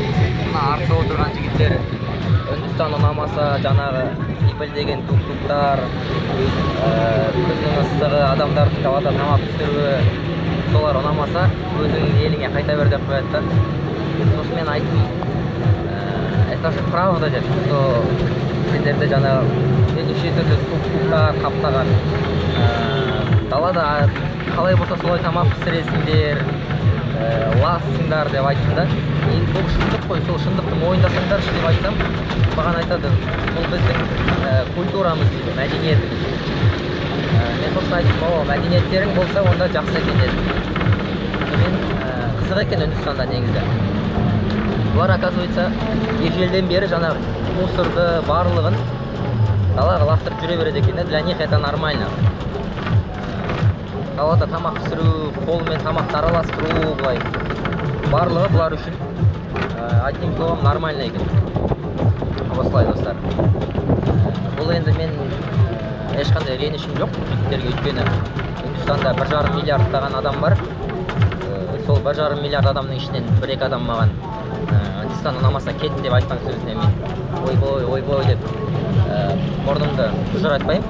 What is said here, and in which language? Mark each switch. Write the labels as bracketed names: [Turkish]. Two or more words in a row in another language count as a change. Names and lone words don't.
[Kazakh] Мына артта отырған жігіттер Үндістан ұнамаса, жаңағы ипілдеген тук-туктар, күннің ыстығы, адамдардың далада тамақ пісіруі, солар ұнамаса, өзіңнің еліңе қайта бер деп қояды да. Сосын мен айттым, [Russian] это же правда [Kazakh] деп, что сендерде жаңағы неше түрлі тук-туктар қаптаған, далада қалай болса солай тамақ пісіресіңдер, лассыңдар деп айттым да. Енді бұл шындық қой, сол шындықты мойындасаңдаршы деп айтсам, маған айтады, бұл біздің культурамыз дейді, мәдениетіміз. Мен сосын айттым, мәдениеттерің болса, онда жақсы екен дедім. Мен қызық екен Үндістанда негізі. Бұлар, оказывается, ежелден бері жаңағы мусорды барлығын далаға лақтырып жүре береді екен, [Russian] для них это нормально. [Kazakh] Далада тамақ пісіру, қолмен тамақты араластыру, былай барлығы бұлар үшін [Russian] одним словом нормально [Kazakh] екен. Осылай достар. Бұл енді мен ешқандай ренішім жоқ жігіттерге, өйткені Үндістанда 1,5 миллиардтаған адам бар. Сол 1,5 миллиард адамның ішінен 1-2 адам маған Үндістан ұнамаса кеттім деп айтқан сөзіне мен ойбой деп мұрнымды бұжыратпаймын.